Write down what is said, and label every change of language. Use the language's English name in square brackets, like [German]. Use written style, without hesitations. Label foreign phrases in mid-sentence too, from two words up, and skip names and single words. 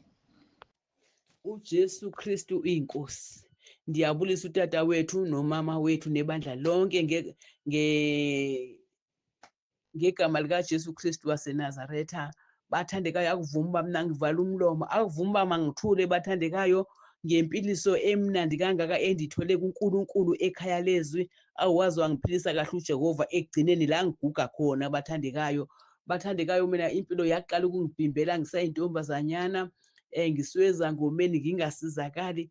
[Xhosa] uJesu Kristu uyinkosi. Ndiyabulisa utata wethu nomama wethu nebandla lonke ngegama likaJesu Kristu waseNazaretha. Bathandekayo, akuvuma uba mna ngivala umlomo, akuvuma uba mangithule bathandekayo ngempiliso emnandi kangaka endithole kuNkulunkulu ekhaya lezwi. [Zulu] Awazi wangiphilisa kahle uJehova ekugcineni la ngiguga khona. Bathandekayo, mina impilo yaqala ukungibhimbela ngisayintombazanyana, ngisuke ezangomeni ngingasizakali.